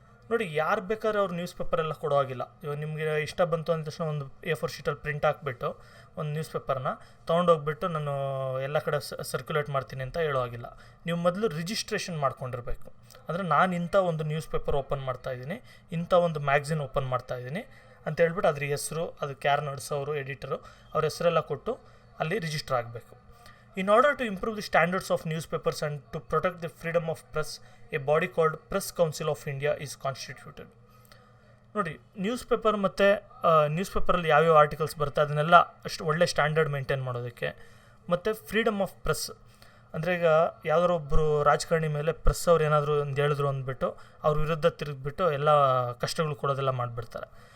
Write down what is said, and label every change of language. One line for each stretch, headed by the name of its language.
Kannada: ನೋಡಿ, ಯಾರು ಬೇಕಾದ್ರೆ ಅವ್ರು ನ್ಯೂಸ್ ಪೇಪರ್ ಎಲ್ಲ ಕೊಡೋ ಆಗಿಲ್ಲ. ಇವಾಗ ನಿಮಗೆ ಇಷ್ಟ ಬಂತು ಅಂದ ತಕ್ಷಣ ಒಂದು A4 ಶೀಟಲ್ಲಿ ಪ್ರಿಂಟ್ ಹಾಕ್ಬಿಟ್ಟು ಒಂದು ನ್ಯೂಸ್ ಪೇಪರ್ನ ತೊಗೊಂಡೋಗ್ಬಿಟ್ಟು ನಾನು ಎಲ್ಲ ಕಡೆ ಸರ್ಕ್ಯುಲೇಟ್ ಮಾಡ್ತೀನಿ ಅಂತ ಹೇಳೋ ಆಗಿಲ್ಲ. ನೀವು ಮೊದಲು ರಿಜಿಸ್ಟ್ರೇಷನ್ ಮಾಡ್ಕೊಂಡಿರಬೇಕು. ಅಂದರೆ ನಾನು ಇಂಥ ಒಂದು ನ್ಯೂಸ್ ಪೇಪರ್ ಓಪನ್ ಮಾಡ್ತಾಯಿದ್ದೀನಿ, ಇಂಥ ಒಂದು ಮ್ಯಾಗ್ಝಿನ್ ಓಪನ್ ಮಾಡ್ತಾಯಿದ್ದೀನಿ ಅಂತ ಹೇಳ್ಬಿಟ್ಟು ಅದ್ರ ಹೆಸರು, ಅದಕ್ಕೆ ಯಾರು ನಡೆಸೋರು, ಎಡಿಟರು, ಅವ್ರ ಹೆಸರೆಲ್ಲ ಕೊಟ್ಟು ಅಲ್ಲಿ ರಿಜಿಸ್ಟರ್ ಆಗಬೇಕು.
English: In order to improve the standards of newspapers and to protect the freedom of press, a body called Press Council of India is constituted.
Kannada: ನೋಡಿ, ನ್ಯೂಸ್ ಪೇಪರ್ ಮತ್ತು ನ್ಯೂಸ್ ಪೇಪರಲ್ಲಿ ಯಾವ್ಯಾವ ಆರ್ಟಿಕಲ್ಸ್ ಬರುತ್ತೆ ಅದನ್ನೆಲ್ಲ ಅಷ್ಟು ಒಳ್ಳೆ ಸ್ಟ್ಯಾಂಡರ್ಡ್ ಮೇಂಟೈನ್ ಮಾಡೋದಕ್ಕೆ, ಮತ್ತು ಫ್ರೀಡಮ್ ಆಫ್ ಪ್ರೆಸ್ ಅಂದರೆ ಈಗ ಯಾವ್ದಾರು ಒಬ್ಬರು ರಾಜಕಾರಣಿ ಮೇಲೆ ಪ್ರೆಸ್ ಅವ್ರು ಏನಾದರೂ ಒಂದು ಹೇಳಿದ್ರು ಅಂದ್ಬಿಟ್ಟು ಅವ್ರ ವಿರುದ್ಧ ತಿರುಗಿಬಿಟ್ಟು ಎಲ್ಲ ಕಷ್ಟಗಳು ಕೊಡೋದೆಲ್ಲ ಮಾಡಿಬಿಡ್ತಾರೆ.